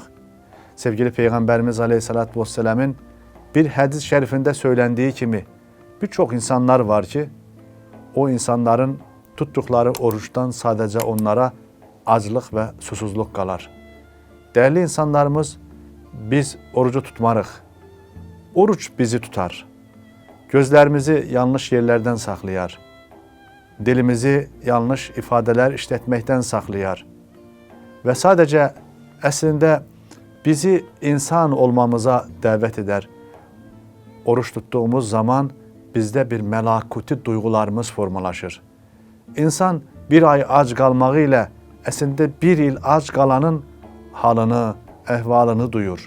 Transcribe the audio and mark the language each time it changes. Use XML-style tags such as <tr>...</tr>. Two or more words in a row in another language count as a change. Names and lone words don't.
<tr>Sevgili Peygamberimiz Aleyhisselatü Vesselam'ın bir hadis-i şerifinde söylendiği kimi birçok insanlar var ki o insanların tuttukları oruçtan sadece onlara acılık ve susuzluk kalar. Değerli insanlarımız, biz orucu tutmarıq. Oruç bizi tutar. Gözlerimizi yanlış yerlerden saklayar.</tr> <az>dilimizi yanlış ifadeler işletməkdən saxlayar və sadəcə əslində bizi insan olmamıza dəvət edər.</az> <tr>Oruç tuttuğumuz zaman</tr> <az>bizdə bir məlakuti duyğularımız formalaşır. İnsan bir ay ac qalmağı ilə əslində bir il ac qalanın halını, əhvalını duyur.</az>